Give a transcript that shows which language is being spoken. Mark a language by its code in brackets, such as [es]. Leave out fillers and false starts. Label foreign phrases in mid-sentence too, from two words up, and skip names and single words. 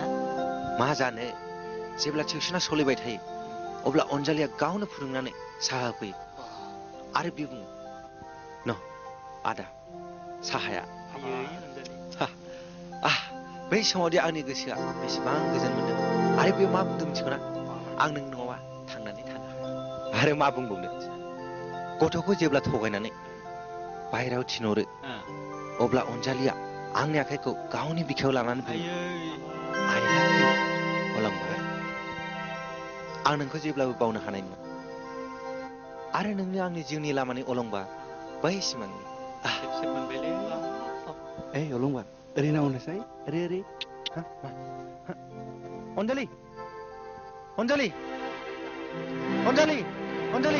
[brx] मा जानो जेब्ला टिउसना सोलिबाय थायो अब्ला अनजालिया गावनो फोरोंनानै साहा होफैयो आरो बे बुङो न आदा साहाया बै समावदि आंनि गोसोआ बेसेबां गोजोन मोनदों आरो बेयाव मा बुंदों मिथिगौना आं नों नङाबा थांनानै थानो हाया आरो मा बुंबावनो गथ'खौ जेब्ला थगायनानै बाहेरायाव थिनहरो अब्ला अनजालिया आंनि आखाइखौ गावनि बिखायाव लानानै बुङो [en] I love you, [brx] अलंबार आं नोंखौ जेब्लाबो बावनो हानाय नङा आरो नोंनो आंनि जिउनि लामानि अलंबार बै सिमांनि ए अलंबार ओरै नाहरनोसै ओरै ओरै अनजालि अनजालि अनजालि अनजालि